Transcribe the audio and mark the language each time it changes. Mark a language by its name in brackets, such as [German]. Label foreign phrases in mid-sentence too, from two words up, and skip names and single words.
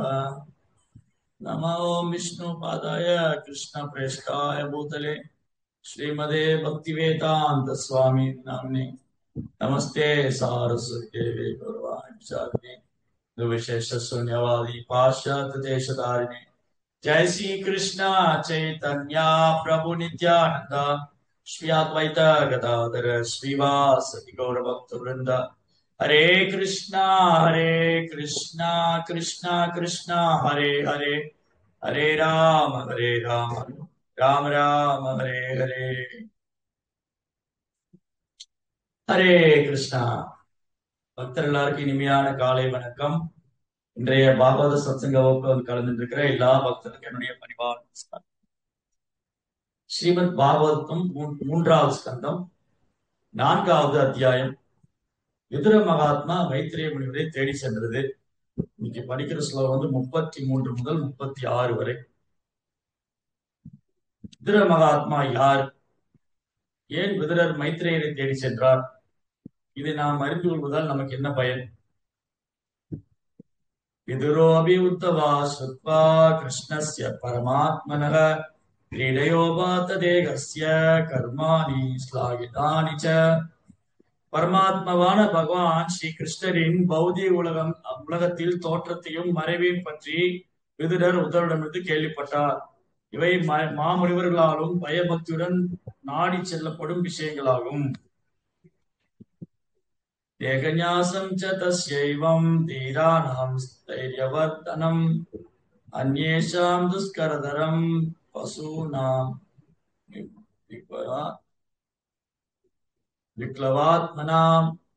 [Sanskrit] नमो विष्णुपादाय कृष्णप्रेष्ठाय भूतले श्रीमदे भक्तिवेदान्त स्वामी नाम्ने नमस्ते सारस्वती देवे गौरवाणि प्रचारिणे निर्विशेष शून्यवादी पाश्चात्य देशधारिणे। जय श्री कृष्ण चैतन्य प्रभु नित्यानंद श्री अद्वैत गदाधर श्रीवासदि गौर भक्त वृंद। हरे कृष्णा कृष्णा कृष्णा हरे हरे, हरे राम राम राम हरे हरे। हरे कृष्णा [Tamil] பக்தர் எல்லாருக்கும் இனிமையான காலை வணக்கம். இன்றைய பாகவத சத்சங்க வகுப்பு கலந்துருக்கிற எல்லா பக்தருக்கும் என்னுடைய பணிவான நமஸ்காரம். ஸ்ரீமத் பாகவதம் மூன்றாவது ஸ்கந்தம் 4வது அத்தியாயம். விதுர மகாத்மா மைத்திரேய முனிவரை தேடி சென்றது. இன்னைக்கு படிக்கிற ஸ்லோகம் 33 முதல் 36 வரை. விதுர மகாத்மா யார்? ஏன் விதுரர் மைத்திரேயரை தேடி சென்றார்? இதை நாம் அறிந்து கொள்வதால் நமக்கு என்ன பயன்? [Sanskrit] विदुरोऽपि उद्धवात् श्रुत्वा कृष्णस्य परमात्मनः क्रीडयोपात देहस्य कर्माणि श्लाघितानि च. [Tamil] பரமாத்மாவான பகவான் ஸ்ரீ கிருஷ்ணரின் பௌதிக உலகத்தில் தோற்றத்தையும் மறைவையும் பற்றி விதுரர் உத்தவரிடமிருந்து கேள்விப்பட்டார். இவை மாமுனிவர்களாலும் பயபக்தியுடன் நாடி செல்லப்படும் விஷயங்களாகும். [Sanskrit] देहन्यासं च तस्यैवं धीराणां धैर्यवर्धनम् अन्येषां दुष्करतरं पशूनां विक्लवात्मनाम्.